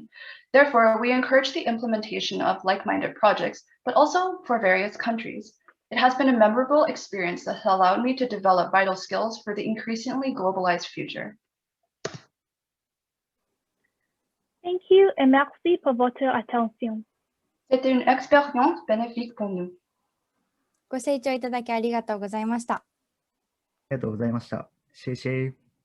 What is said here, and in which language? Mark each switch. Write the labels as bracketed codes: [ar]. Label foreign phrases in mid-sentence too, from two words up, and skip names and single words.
[en] Therefore, we encourage the implementation of like-minded projects, but also for various countries. It has been a memorable experience that has allowed me to develop vital skills for the increasingly globalized future. Thank you [fr] et merci pour votre attention. C'était une expérience bénéfique pour nous. [ja] ご清聴いただきありがとうございました。ありがとうございました。谢谢。